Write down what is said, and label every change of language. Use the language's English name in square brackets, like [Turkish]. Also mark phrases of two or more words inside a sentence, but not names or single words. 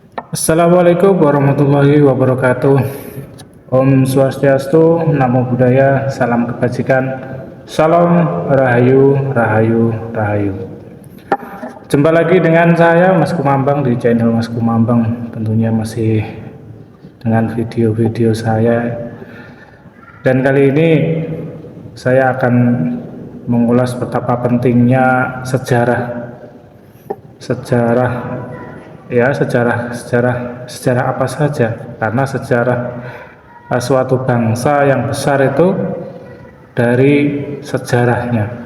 [Arabic] السلام عليكم ورحمة الله وبركاته. [Indonesian] Om Swastiastu, Namo Buddhaya, Salam Kebajikan, Salam Rahayu, Rahayu, Rahayu. Jumpa lagi dengan saya Mas Kumambang di channel Mas Kumambang. Tentunya masih dengan video-video saya. Dan kali ini saya akan mengulas betapa pentingnya sejarah sejarah apa saja, karena sejarah suatu bangsa yang besar itu dari sejarahnya.